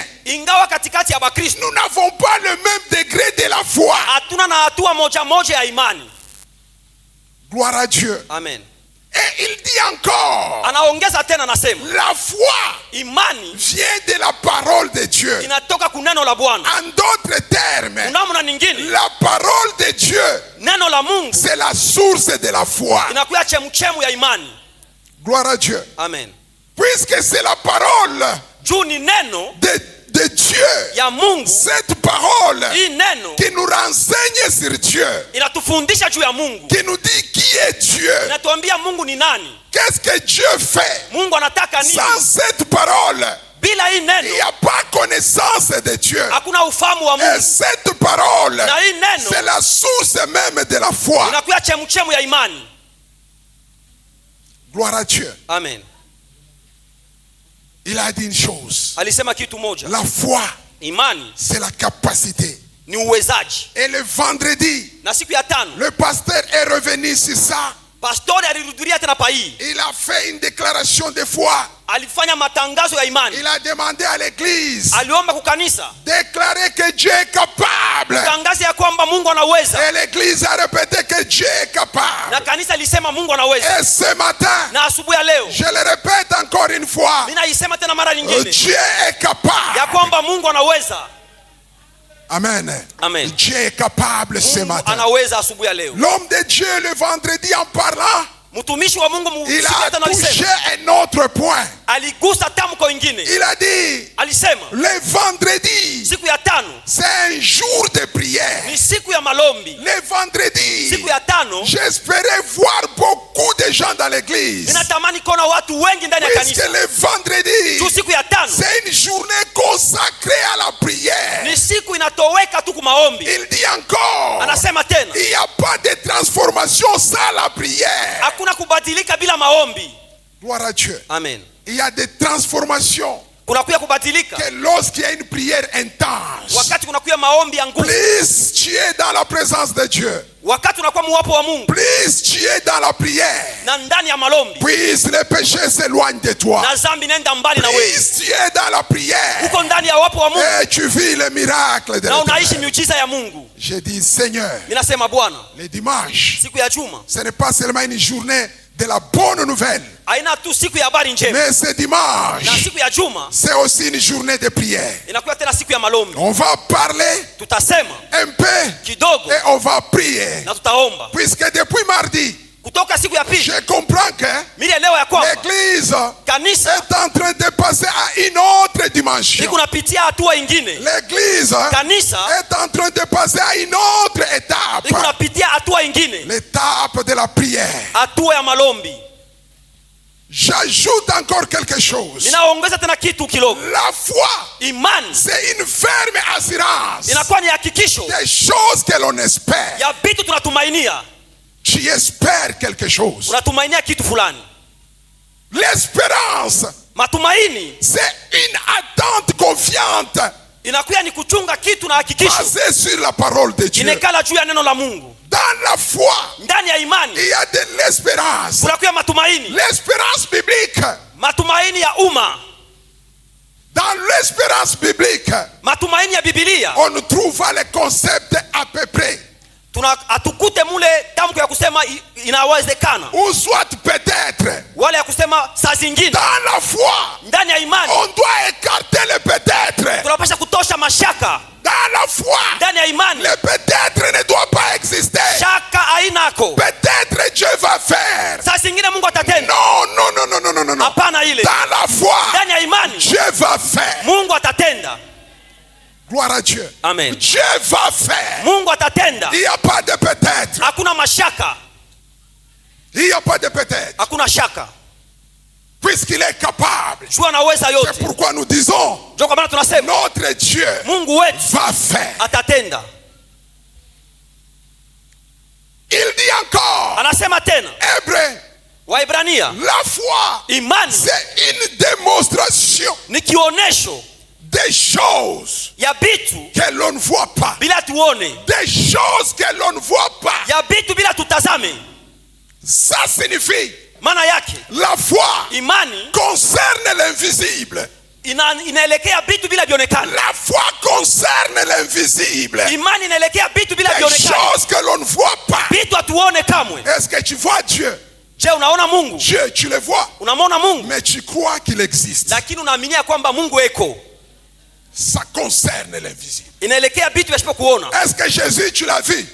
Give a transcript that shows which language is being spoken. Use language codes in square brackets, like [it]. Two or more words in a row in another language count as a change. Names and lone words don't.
[sw] Ingawa katikati ya Bakristo [fr] nous n'avons pas le même degré de la foi. [sw] hatuna na hatua moja moja ya imani. [fr] Gloire à Dieu. Amen. Et il dit encore, [sw] Anaongeza tena nasema [fr] la foi [sw] imani [fr] vient de la parole de Dieu. [sw] inatoka kuneno la Bwana. [fr] En d'autres termes, [sw] Unamna nyingine [fr] la parole de Dieu, [sw] neno la Mungu [fr] c'est la source de la foi. [sw] inakuwa chemchemu ya imani. [fr] Gloire à Dieu. Amen. Puisque c'est la parole [sw] Juu ni neno [fr] de Dieu, [sw] ya Mungu, [fr] cette parole [sw] hii neno [fr] qui nous renseigne sur Dieu, [sw] inatufundisha juu ya Mungu. [fr] qui nous dit qui est Dieu, [sw] Inatuambia Mungu ni nani, [fr] qu'est-ce que Dieu fait. [sw] Mungu anataka nini. [fr] Sans cette parole, [sw] Bila hii [fr] il [sw] neno [fr] n'y a pas connaissance de Dieu. [sw] hakuna ufahamu wa [fr] Et [sw] Mungu. [fr] cette parole, [sw] Na hii neno [fr] c'est la source même de la foi. [sw] inakuwa chemchemu ya imani. [fr] Gloire à Dieu. Amen. Il a dit une chose. [sw] Alisema kitu moja, [fr] La foi, [sw] imani [fr] c'est la capacité. [sw] ni uwezaji. [fr] Et le vendredi, [sw] Na siku ya tano [fr] le pasteur est revenu sur ça. [sw] pastori alirudia tena pai, [fr] Il a fait une déclaration de foi. [sw] alifanya matangazo ya imani. [fr] Il a demandé à l'église, [sw] Aliomba kukanisa [fr] déclarer que Dieu est capable. [sw] tangaza ya kwamba Mungu anaweza, [fr] Et l'église a répété que Dieu est capable. [sw] na kanisa lisema Mungu anaweza. [fr] Et ce matin, [sw] Na asubuhi ya leo [fr] je le répète encore une fois, [sw] ninaisema tena mara nyingine [fr] Dieu est [sw] ya [fr] capable. [sw] kwamba Mungu anaweza. Amen. Amen. [fr] Dieu est capable ce [sw] Mungu [fr] matin. [sw] anaweza asubuhi ya leo. [fr] L'homme de Dieu le vendredi en parlant, [sw] Mtumishi wa Mungu [fr] il [sw] siku ya [fr] a [sw] tano [fr] touché [sw] alisema, [fr] un autre point. [sw] aligusa tamko ingine. [fr] Il a dit, [sw] Alisema [fr] le vendredi, [sw] siku ya tano [fr] c'est un jour de prière. [sw] ni siku ya malombi. [fr] Le vendredi, [sw] Siku ya tano [fr] j'espérais voir beaucoup de gens dans l'église. [sw] ninatamani kuona watu wengi ndani ya [fr] Puisque [sw] kanisa. [fr] le vendredi, [sw] Tu siku ya tano [fr] c'est une journée consacrée à la prière. [sw] ni siku inatoweka tu kumaombi. [fr] Il dit encore, [sw] Anasema tena [fr] il n'y a pas de transformation sans la prière. [sw] hakuna kubadilika bila maombi. [fr] Gloire à Dieu. Amen. Il y a des transformations [sw] kunakuya kubadilika. [fr] Que lorsqu'il y a une prière intense, [sw] Wakati kunakuya maombi ya nguvu, [fr] plus tu es dans la présence de Dieu, [sw] wakati unakuwa muwapo wa Mungu [fr] plus tu es dans la prière, [sw] na ndani ya malombi, [fr] plus les péchés s'éloignent de toi. [sw] na zambi nenda mbali na wewe. [fr] Plus tu es dans la prière, [sw] Uko ndani ya wapo wa Mungu [fr] et tu vis le miracle de [sw] na unaishi [fr] l'Éternel. [sw] miujiza ya Mungu. [fr] Je dis, Seigneur, [sw] Ninasema Bwana, [fr] le dimanche, [sw] siku ya juma [fr] ce n'est pas seulement une journée de la bonne nouvelle, [sw] haina tu siku ya habari njema, [fr] mais ce [sw] na [fr] dimanche, [sw] siku ya juma [fr] c'est aussi une journée de prière. [sw] inakuwa tena siku ya malombi. [fr] On va parler [sw] Tutasema [fr] un peu [sw] kidogo [fr] et on va prier. [sw] na tutaomba. [fr] Puisque depuis mardi, [sw] Kutoka siku ya pili [fr] je comprends que [sw] mimi leo ya kwamba [fr] l'Église [sw] kanisa [fr] est en train de passer à une autre dimension. [sw] liko napitia hatua ingine. [fr] L'Église [sw] Kanisa [fr] est en train de passer à une autre étape. [sw] liko napitia hatua ingine, [fr] L'étape de la prière. [sw] hatua ya malombi. [fr] J'ajoute encore quelque chose. [sw] Ninaongeza tena kitu kidogo. [fr] La foi, [sw] Imani [fr] c'est une ferme assurance [sw] inakuwa ni hakikisho [fr] des choses que l'on espère. [sw] ya vitu tunatumainia. [fr] Tu espères quelque chose. [sw] Unatumainia kitu fulani. [fr] L'espérance, [sw] Matumaini [fr] c'est une attente confiante [sw] inakuwa ni kuchunga kitu na hakikisho [fr] basée sur la parole de Dieu. [sw] inekala juu ya neno la Mungu. [fr] Dans la foi, [sw] Ndani ya imani [fr] il y a de l'espérance. [sw] kunakuwa matumaini, [fr] L'espérance biblique. [sw] matumaini ya umma. [fr] Dans l'espérance biblique, [sw] Matumaini ya Biblia [fr] on trouve les concepts à peu près. [sw] atukute mule tamko ya kusema inawezekana, [fr] Ou soit peut-être. [sw] wala ya kusema saa zingine. [fr] Dans la foi, [sw] Ndani ya imani [fr] on doit écarter le peut-être. [sw] tunapasha kutosha mashaka. [fr] Dans la foi, [sw] Ndani ya imani [fr] le peut-être ne doit pas exister. [sw] shaka hainako. [fr] Peut-être Dieu va faire. [sw] Saa zingine Mungu atatenda. [fr] Non, non, non, non, non, non, non, non. [sw] Hapana ile. [fr] Dans la foi, [sw] Ndani ya imani [fr] Dieu va faire. [sw] Mungu atatenda. [fr] Gloire à Dieu. Amen. Dieu va faire. [sw] Mungu atatenda. [fr] Il n'y a pas de peut-être. [sw] Hakuna mashaka, [fr] Il n'y a pas de peut-être. [sw] hakuna shaka. [fr] Puisqu'il est capable. [sw] Juu anaweza [fr] C'est [sw] yote. [fr] pourquoi nous disons, [sw] Ndio kwa maana tunasema [fr] notre Dieu [sw] Mungu wetu [fr] va faire. [sw] atatenda. [fr] Il dit encore, [sw] Anasema tena [fr] Hébreu, [sw] Waebrania, [fr] la foi, [sw] imani [fr] c'est une démonstration [sw] ni kionesho [fr] des choses [sw] ya bitu [fr] que l'on ne voit pas. [sw] bila tuone, [fr] Des choses que l'on ne voit pas. [sw] ya bitu bila tutazame. [fr] Ça signifie, [sw] Maana yake [fr] la foi [sw] imani [fr] concerne l'invisible. [sw] inaelekea bitu bila vionekana. [fr] La foi concerne l'invisible. [sw] Imani inaelekea bitu bila [fr] Des [sw] vionekana, [fr] choses que l'on ne voit pas. [sw] bitu hatuone kamwe. [fr] Est-ce que tu vois Dieu? [sw] Je, unaona Mungu? [fr] Dieu, tu le vois. [sw] Unamwona Mungu, [fr] Mais tu crois qu'il existe. [sw] lakini unaaminia kwamba Mungu eko. [fr] Ça concerne l'invisible. [sw] Inaelekea bitu visipo kuona. [fr] Est-ce que Jésus, tu l'as vu?